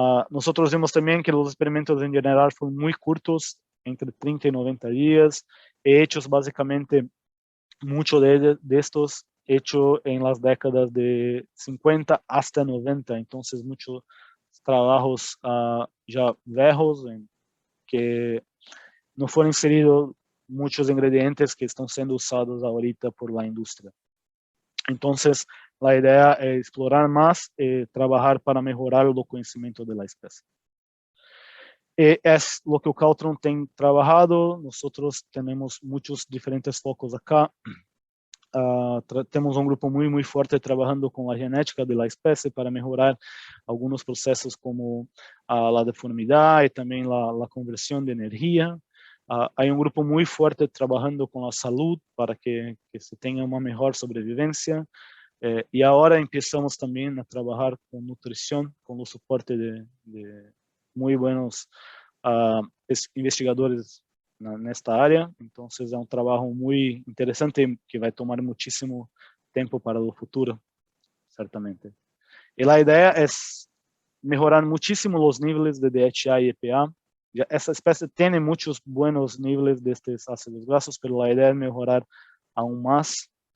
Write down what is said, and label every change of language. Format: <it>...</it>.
<es>Nosotros vimos también que los experimentos en general fueron muy cortos, entre 30 y 90 días, hechos básicamente, muchos de estos hechos en las décadas de 50 hasta 90, entonces muchos trabajos ya viejos en que no fueron inseridos muchos ingredientes que están siendo usados ahorita por la industria. Entonces, la idea es explorar más y trabajar para mejorar el conocimiento de la especie. Es lo que Aquaculture tiene trabajado. Nosotros tenemos muchos diferentes focos acá.</es> <pt>Temos um grupo muito, muito forte trabalhando com a genética da espécie para melhorar alguns processos como a deformidade e também a conversão de energia. Há um grupo muito forte trabalhando com a saúde para que se tenha uma melhor sobrevivência. E agora começamos também a trabalhar com nutrição, com o suporte de muito</pt> <es>buenos</es> <pt>investigadores nesta área.</pt> <es>Entonces es un trabajo muy interesante que va a tomar muchísimo tiempo para el futuro, ciertamente. Y la idea es mejorar muchísimo los niveles de DHA y EPA. Ya esta especie tiene muchos buenos niveles de estos ácidos grasos, pero la idea es mejorar aún más.</es>